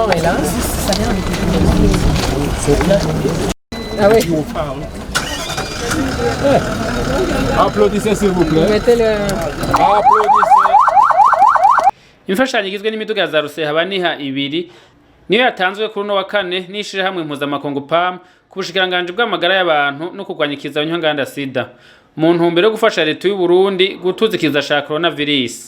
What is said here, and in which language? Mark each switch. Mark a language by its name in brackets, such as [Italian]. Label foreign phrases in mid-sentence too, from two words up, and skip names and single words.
[French] rapport est là. Ça vient ah oui. Applaudissez s'il vous plaît. Mettez le... Applaudissez. [Rundi] Imfashanyo igizwe n'imiduga za Rusehaba-Niha ibiri niyo yatanzwe kuri no wa kane n'ishirahamwe mpuzamakungu PAM ku bushikiranganje bw'amagara y'abantu no kurwanya ikiza nyanganda sida mu ntumbero yo gufasha leta y'u Burundi gutuza ikiza ca coronavirus.